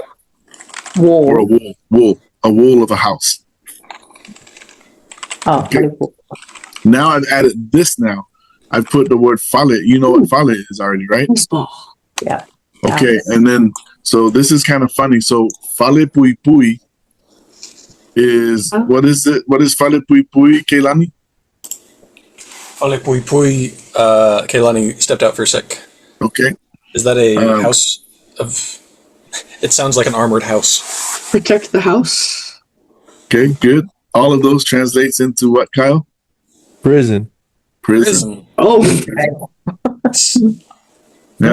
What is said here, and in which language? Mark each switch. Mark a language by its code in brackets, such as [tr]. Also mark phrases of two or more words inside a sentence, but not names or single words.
[en] or a wall. wool. Wool. A wool of a house. Oh, Okay. wall. Now I've added this now. I've put the word fale. You know what fale is already, right? baseball. Yeah. Okay, and then so this is kind of funny. So [sm] fale pui pui [en] is what is it? What is [sm] fale pui pui, [en] Keilani? [sm] Ole pui pui. [en] Kaylani stepped out for a sec. Okay. Is that a house of... It sounds like an armored house. Protect the house. Okay, good. All of those translates into what, Kyle? Prison. Prison. Oh, Yeah.